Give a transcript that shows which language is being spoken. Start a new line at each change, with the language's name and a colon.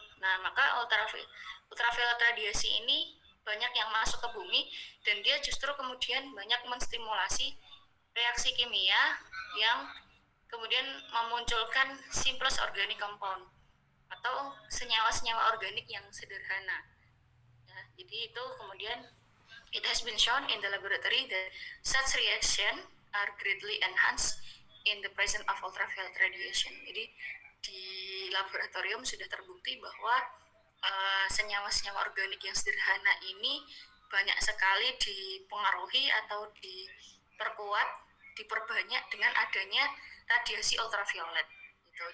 Indonesian: Nah, maka ultraviolet radiasi ini banyak yang masuk ke bumi, dan dia justru kemudian banyak menstimulasi reaksi kimia yang kemudian memunculkan
English: simplest organic compound
Indonesian: atau senyawa-senyawa organik yang sederhana ya. Jadi itu kemudian
English: it has been shown in the laboratory that such reaction are greatly enhanced in the presence of ultraviolet radiation.
Indonesian: Jadi di laboratorium sudah terbukti bahwa senyawa-senyawa organik yang sederhana ini banyak sekali dipengaruhi atau diperkuat, diperbanyak dengan adanya radiasi ultraviolet gitu.